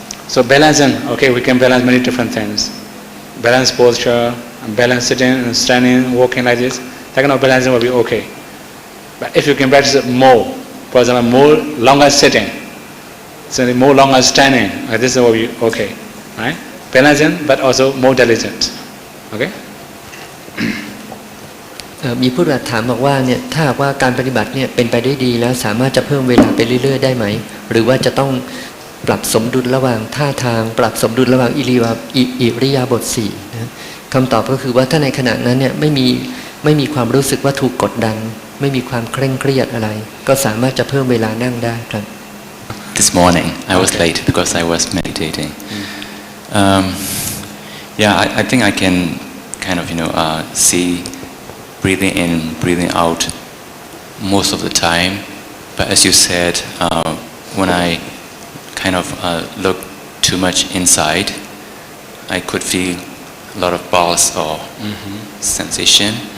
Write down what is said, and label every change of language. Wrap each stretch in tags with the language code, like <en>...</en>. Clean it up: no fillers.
<en>So balancing, okay, we can balance many different things. Balance posture, balance sitting and standing, walking like this. That kind of balancing will be okay. But if you can practice it more, for example, more longer sitting, so more longer standing, this will be okay, right? Balancing, but also more diligent, okay?</en> <th>มีผู้ปฏิบัติถามบอกว่าเนี่ยถ้าหากว่าการปฏิบัติเนี่ยเป็นไปได้ดีแล้วสามารถจะเพิ่มเวลาไปเรื่อยๆได้ไหมหรือว่าจะต้อง ปรับสมดุลระหว่างท่าทางปรับสมดุลระหว่างอิริยาบถสี่นะคำตอบก็คือว่าถ้าในขณะนั้นเนี่ยไม่มีความรู้สึกว่าถูกกดดันไม่มีความเคร่งเครียดอะไรก็สามารถจะเพิ่มเวลานั่งได้ครับ</th> <en>This morning I was late because I was meditating. I think I can kind of see breathing in, breathing out most of the time. But as you said, when I kind of look too much inside, I could feel a lot of pulse or sensation.</en>